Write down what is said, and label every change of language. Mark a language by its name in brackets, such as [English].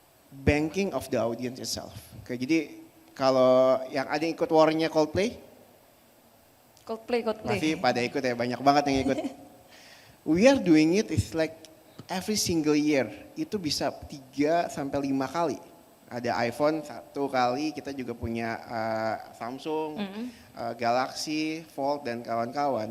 [English] banking of the audience itself. [Indonesian] Oke, jadi kalau yang ada yang ikut war-nya Coldplay, Coldplay. pasti pada ikut ya, banyak banget yang ikut. [English] We are doing it is like every single year, [Indonesian] itu bisa 3 sampai 5 kali. Ada iPhone 1 kali, kita juga punya Samsung, Galaxy, Fold dan kawan-kawan.